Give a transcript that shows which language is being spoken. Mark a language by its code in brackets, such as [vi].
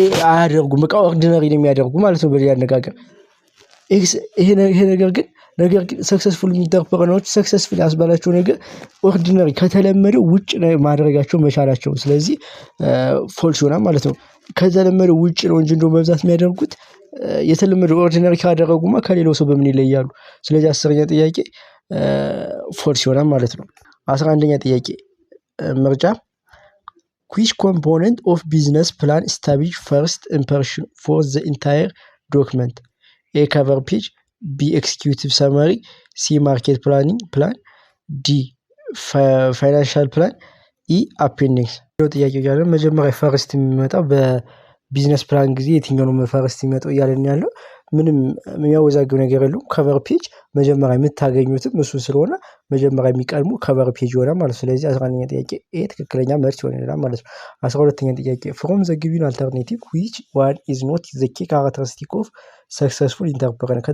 [am] አያደርጉም። በቃ ኦርዲናሪ ነው የሚያደርጉ ማለት ነው በሌላ አነጋገር። ይሄ ነገር ግን ሰክሰስፉል ኢንተርፕረነሮች ሰክሰስፉል ያስባላቸው ነገር ኦርዲናሪ ከተለመደው ውጭ ማድረጋቸው መቻላቸው። ስለዚህ ፎልስ ይሆናል ማለት ነው። ከተለመደው ውጭ ነው እንጂ እንደው በብዛት የሚያደርጉት የተለመደው ኦርዲናሪ ካደረጉማ ከሌላው ሰው በምን ይለያሉ? ስለዚህ 10ኛ ጥያቄ ፎልስ ይሆናል ማለት ነው። 11ኛ ጥያቄ ምርጫ [en] which component of business plan establish first impression for the entire document? A cover page, B executive summary, C market planning plan, D financial plan, E appendix። [am] ጥያቄው ያለው መጀመሪያ ፈርስት የሚመጣው በቢዝነስ ፕላን ጊዜ የትኛው ነው ፈርስት የሚመጣው እያለን ያለው ምንም የሚያወዛግብ ነገር የለውም። ከቨር ፔጅ መጀመሪያ የምታገኙትም እሱ ስለሆነ መጀመሪያ የሚቀድሙ ከቨር ፔጅ ይሆናል ማለት ነው። ስለዚህ 11ኛ ጥያቄ ይሄ ትክክለኛ መልስ ይሆናል ማለት ነው። 12ኛ ጥያቄ [en] from the given alternative which one is not the key characteristic of successful entrepreneur?